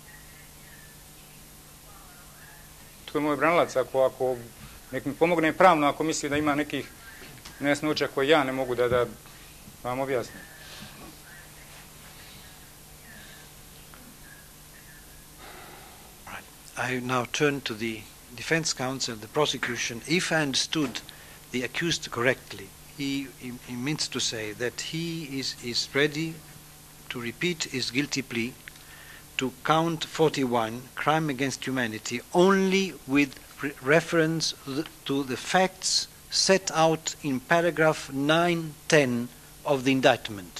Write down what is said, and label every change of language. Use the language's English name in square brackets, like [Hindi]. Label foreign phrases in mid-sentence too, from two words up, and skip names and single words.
[Serbian] To je moj branilac, ako nek mi pomogne pravno, ako misli da ima nekih nejasnoća koje ja ne mogu da vam objasnim. [English] I now turn to the defense counsel, the prosecution. If I understood the accused correctly, he means to say that he is ready to repeat his guilty plea to count 41, crime against humanity, only with reference to the facts set out in paragraph 910 of the indictment.